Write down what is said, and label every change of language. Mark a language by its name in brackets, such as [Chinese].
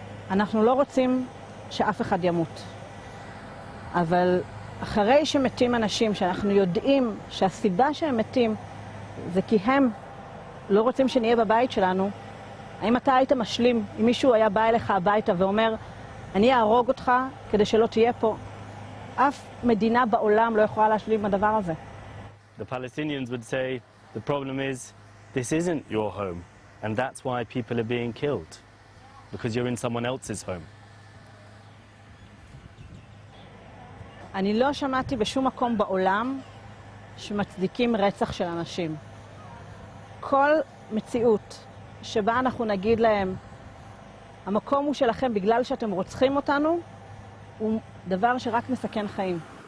[Hebrew] אנחנו לא רוצים שאף אחד ימות. אבל אחרי שמתים אנשים שאנחנו יודעים שהסיבה שהם מתים זה כי הם לא רוצים שנהיה בבית שלנו, האם אתה היית משלים אם מישהו היה בא אליך הביתה ואומר אני אהרוג אותך כדי שלא תהיה פה? אף מדינה בעולם לא יכולה להשלים עם הדבר הזה. [English] The Palestinians would say the problem is this isn't your home and that's why people are being killed because you're in someone else's home. [Hebrew] אני לא שמעתי בשום מקום בעולם שמצדיקים רצח של אנשים. כל מציאות שבה אנחנו נגיד להם המקום הוא שלכם בגלל שאתם רוצחים אותנו, הוא דבר שרק מסכן חיים.